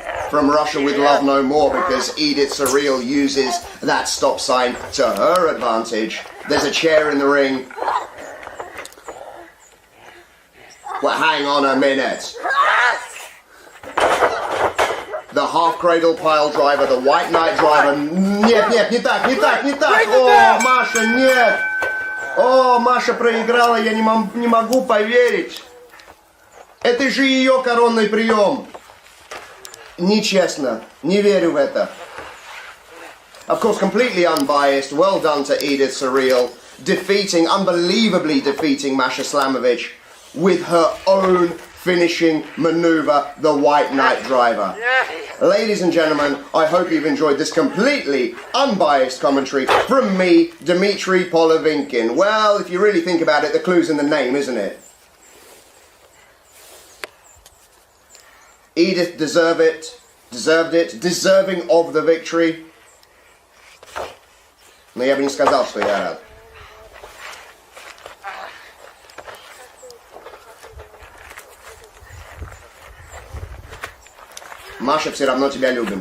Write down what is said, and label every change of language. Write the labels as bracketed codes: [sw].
[en] From Russia with Love No More, because Edith Surreal uses that stop sign to her advantage. There's a chair in the ring. Well, hang on a minute. The half cradle pile driver, the White Knight driver. [ru] Нет, не так. О, Маша, нет. О, Маша проиграла, я не могу поверить. Это же ее коронный прием. Нечестно, не верю в это. [en] Of course, completely unbiased. Well done to Edith Surreal, unbelievably defeating Masha Slamovich with her own finishing maneuver, the White Knight driver. Ladies and gentlemen, I hope you've enjoyed this completely unbiased commentary from me, Dmitry Polovinkin. Well, if you really think about it, the clue's in the name, isn't it? Edith deserved it, deserving of the victory. [ru] Но я бы не сказал, что я рад. Маша, все равно тебя любим.